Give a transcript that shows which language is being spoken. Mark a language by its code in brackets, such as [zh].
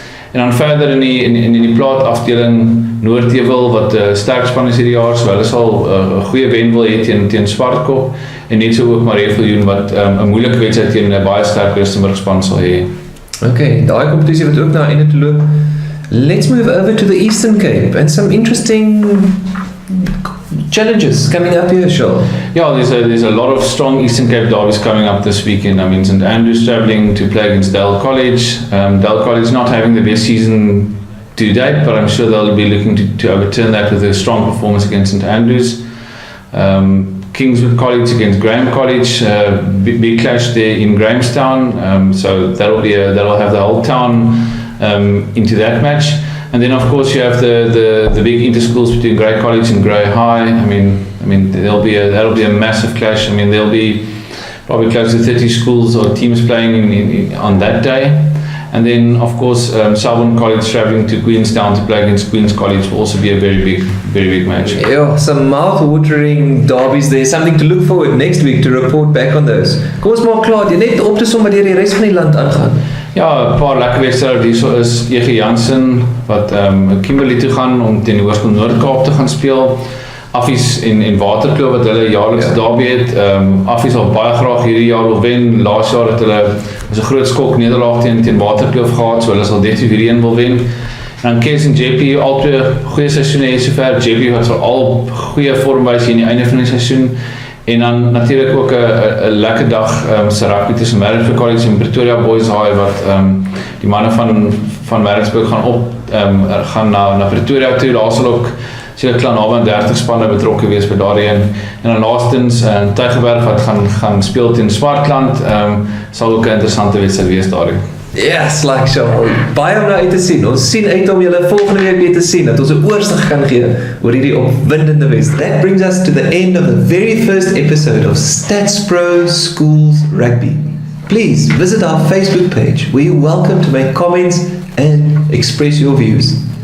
[af] En dan verder in die plaat afdeling Noordheuwel wat sterk span is hierdie jaar, so hulle sal 'n goeie wen wil hê teen Swartkop en net so ook Marieviljoen wat 'n moeilike wedstryd teen 'n baie sterk Rustenburg span sal hê. Okay, daai kompetisie wat ook na einde toe loop. [en] Let's move over to the Eastern Cape and some interesting challenges coming up here, Shaal. Yeah, there's a lot of strong Eastern Cape derbies coming up this weekend. I mean, St Andrews travelling to play against Dale College. Dale College not having the best season to date, but I'm sure they'll be looking to overturn that with a strong performance against St Andrews. Kingswood College against Graham College, big clash there in Grahamstown. So that'll have the whole town into that match. And then of course you have the big inter-schools between Grey College and Grey High. I mean that'll be a massive clash. I mean there'll be probably close to 30 schools or teams playing on that day. And then of course Selborne College travelling to Queenstown to play against Queen's College will also be a very big match. Yeah, some mouth-watering derbies there. Something to look forward next week to report back on those. [af] Kom ons maak klaar, jy net op te som wat die res van die land aangaan. Ja, 'n paar lekker wedstryde hierso is E.G. Jansen wat Kimberley toe gaan om teen die Hoërskool Noord-Kaap te gaan speel. Affies en Waterkloof wat hulle jaarlikse derby het. Affies sal baie graag hierdie jaar wil wen. Laas jaar het hulle 'n groot skok nederlaag teen Waterkloof gehad, so hulle sal definitief hierdie een wil wen. En dan Kes en JP albei goeie seisoene hier sover. JP wat al goeie vorm wys hier in die einde van die seisoen. En dan natuurlik ook 'n lekker dag se rugby tussen Maritzburg College en Pretoria Boys High wat die manne van Maritzburg gaan na Pretoria toe. Daar sal ook seker klan naby 30 spanne betrokke wees by daardie een. En dan laastens Tygerberg wat gaan speel teen Swartland, sal ook 'n interessante wedstryd wees daardie. [en] Yes, like so. [af] Baie om nou uit te sien. Ons sien uit om julle volgende week weer te sien, dat ons 'n oorsig kan gee oor hierdie opwindende wedstryd. [en] That brings us to the end of the very first episode of Statspro Schools Rugby. Please visit our Facebook page where you're welcome to make comments and express your views.